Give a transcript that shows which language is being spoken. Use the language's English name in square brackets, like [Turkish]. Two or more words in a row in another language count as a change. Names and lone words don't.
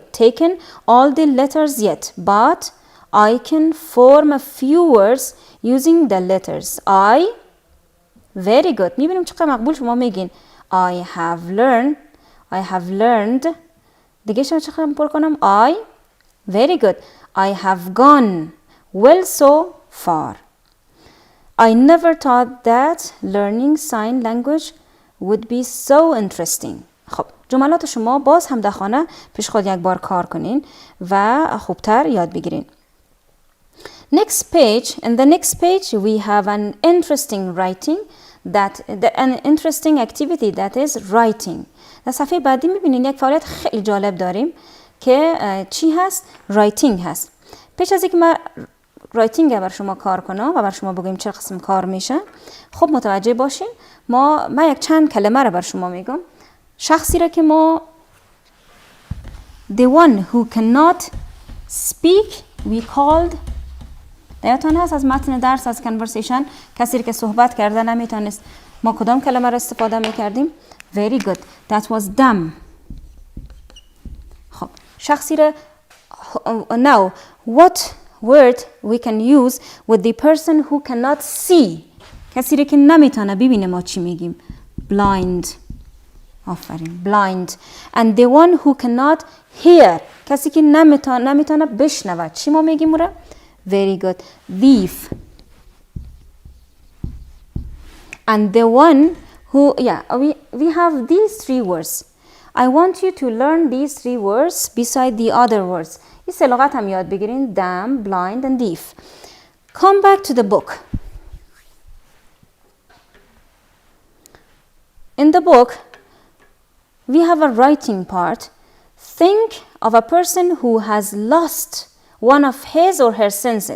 [English] Taken all the letters yet. But I can form a few words using the letters. Very good. [Persian] میبینیم چقدر مقبول شما میگین. [English] I have learned. [Persian] دیگه شما چقدر پر کنم؟ [English] Very good. I have gone well so far. I never thought that learning sign language would be so interesting. [Persian] خب جملات شما باز هم در خانه پیش خود یک بار کار کنین و خوبتر یاد بگیرین. [English] Next page. In the next page we have an interesting activity that is writing. [Persian] در صفحه بعدی میبینین یک فعالیت خیلی جالب داریم که چی هست؟ writing هست. پیش از اینکه ما رایتینگ بر شما کار کنم و بر شما بگویم چه قسم کار میشه، خب متوجه باشین ما یک چند کلمه رو بر شما میگم. شخصی را که ما [English] the one who cannot speak we called. [Persian] یادتان هست از متن درس، از conversation، کسی که صحبت کرده نمیتونست، ما کدام کلمه را استفاده میکردیم؟ [English] Very good. That was dumb. [Persian] خب شخصی را [English] now what word we can use with the person who cannot see. [Persian] کسی را که نمیتونه ببینه ما چی میگیم؟ blind. آفرین. [English] blind. And the one who cannot hear. [Persian] کسی که نمیتونه بشنوه چی ما میگیم را؟ [English] Very good. thief. And the one who we have these three words. I want you to learn these three words beside the other words. [Persian] این سه لغت هم یاد بگیرین. [English] dumb, blind and deaf. Come back to the book. In the book, we have a writing part. Think of a person who has lost one of his or her senses.